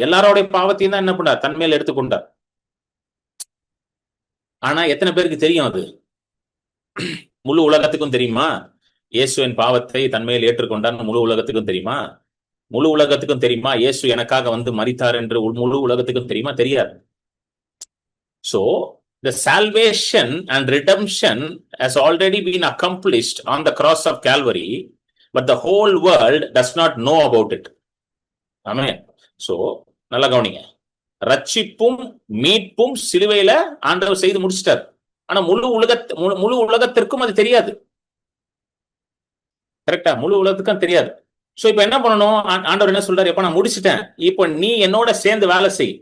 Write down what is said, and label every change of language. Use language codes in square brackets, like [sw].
[ta] எல்லாரோடைய பாவத்தையும் தான் என்ன பண்ணார்? தன்மையில் எடுத்துக்கொண்டார். ஆனா எத்தனை பேருக்கு தெரியும் அது? முழு உலகத்துக்கும் தெரியுமா? இயேசுவின் பாவத்தை தன்மையில் ஏற்றுக்கொண்டார் முழு உலகத்துக்கும் தெரியுமா? முழு உலகத்துக்கும் தெரியுமா இயேசு எனக்காக மரித்தார் என்று முழு உலகத்துக்கும் தெரியுமா? தெரியாது. [en] So the salvation and redemption has already been accomplished on the cross of Calvary, but the whole world does not know about it. Amen. [ta] So நல்லா கவனிங்க. ரட்சிப்பும் மீட்பும் சிலுவையில ஆண்டவர் செய்து முடிச்சிட்டார். ஆனா முழு உலகத்திற்கும் அது தெரியாது. கரெக்டா? முழு உலகத்துக்கும் தெரியாது. சோ இப்ப என்ன பண்ணணும்? ஆண்டவர் என்ன சொல்றாரு? எப்ப நான் முடிச்சிட்டேன், இப்போ நீ என்னோட சேர்ந்து வேலை செய்.